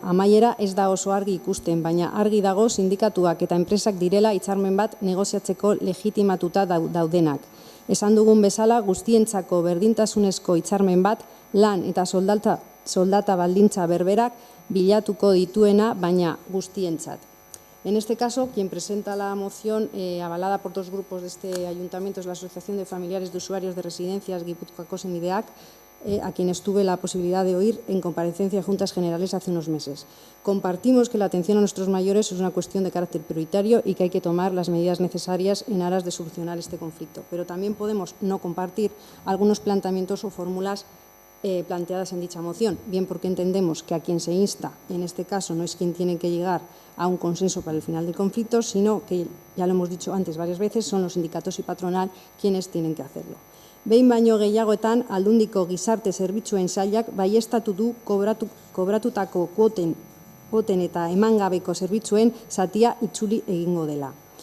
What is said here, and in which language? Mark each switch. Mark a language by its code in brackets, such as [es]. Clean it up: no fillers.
[eu] Amaiera ez da oso argi ikusten, baina argi dago sindikatuak eta enpresak direla hitzarmen bat negoziatzeko legitimatuta daudenak. Esan dugun bezala, guztientzako berdintasunezko hitzarmen bat, lan eta soldata baldintza berberak bilatuko dituena, baina guztientzat. [es] En este caso, quien presenta la moción avalada por dos grupos de este ayuntamiento es la Asociación de Familiares de Usuarios de Residencias Gipuzkoako Senideak, a quienes tuve la posibilidad de oír en comparecencia en Juntas Generales hace unos meses. Compartimos que la atención a nuestros mayores es una cuestión de carácter prioritario y que hay que tomar las medidas necesarias en aras de solucionar este conflicto. Pero también podemos no compartir algunos planteamientos o fórmulas planteadas en dicha moción, bien porque entendemos que a quien se insta, en este caso, no es quien tiene que llegar a un consenso para el final del conflicto, sino que, ya lo hemos dicho antes varias veces, son los sindicatos y patronal quienes tienen que hacerlo. [eu] Behin baino gehiagoetan aldundiko gizarte zerbitzuen sailak baieztatu du kobratutako kuoten eta emangabeko zerbitzuen zatia itzuli egingo dela.